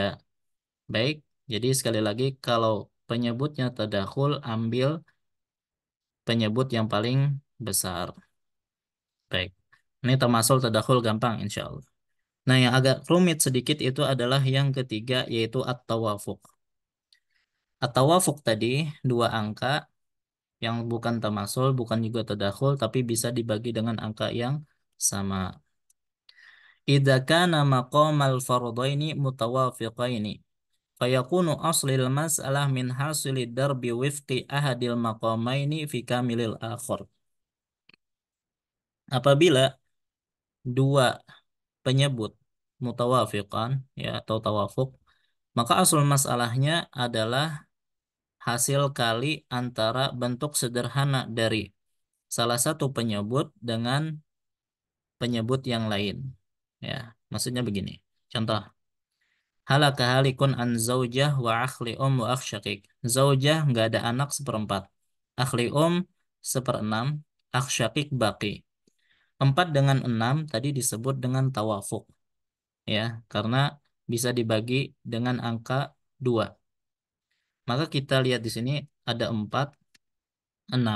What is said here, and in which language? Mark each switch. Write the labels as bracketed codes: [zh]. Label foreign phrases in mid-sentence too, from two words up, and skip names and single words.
[id] Baik, jadi sekali lagi kalau penyebutnya tadakhul, ambil penyebut yang paling besar. Baik, ini termasuk tadakhul gampang [ar] إن شاء الله. [id] Nah, yang agak rumit sedikit itu adalah yang ketiga, yaitu at-tawafuk. At-tawafuk tadi, dua angka yang bukan tamasul, bukan juga tadakhul, tapi bisa dibagi dengan angka yang sama. [ar] إذا كان مقاما الفرضين متوافقين فيكون أصل المسألة من حاصل ضرب وفق أحد المقامين في كامل الآخر. [id] Apabila dua penyebut mutawafiqan ya atau tawafuk, maka asal masalahnya adalah hasil kali antara bentuk sederhana dari salah satu penyebut dengan penyebut yang lain. Ya, maksudnya begini. Contoh, [ar] هلك هالك عن زوجة وأخ لأم وأخ شقيق. [id] Zaujah nggak ada anak seperempat. Akhli seperenam. [ar] أخ شقيق [id] baki. 4 dengan 6 tadi disebut dengan tawafuk. Ya, karena bisa dibagi dengan angka 2. Maka kita lihat di sini ada 4, 6.